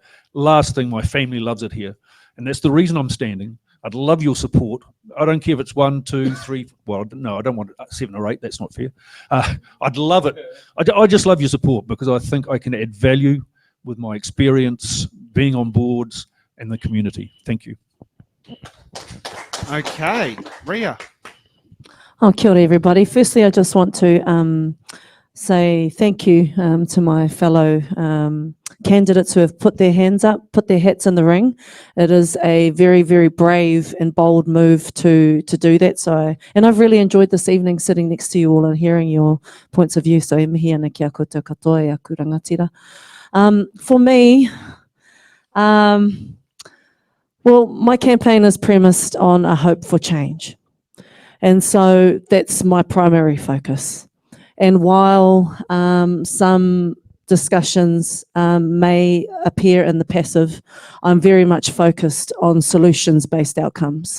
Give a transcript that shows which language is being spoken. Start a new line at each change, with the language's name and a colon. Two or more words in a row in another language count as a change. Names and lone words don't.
English: Last thing, my family loves it here. And that's the reason I'm standing. I'd love your support. I don't care if it's 1, 2, 3. Well, no, I don't want 7 or 8. That's not fair. I'd love it. I just love your support because I think I can add value with my experience, being on boards, and the community. Thank you. Okay, Ria.
Māori: Oh, kia ora,
English: everybody. Firstly, I just want to say thank you to my fellow candidates who have put their hands up, put their hats in the ring. It is a very, very brave and bold move to do that. And I've really enjoyed this evening sitting next to you all and hearing your points of view.
Māori: So e mihi ana ki a koutou katoa e aku rangatira.
English: For me, well, my campaign is premised on a hope for change. And so that's my primary focus. And while some discussions may appear in the passive, I'm very much focused on solutions-based outcomes.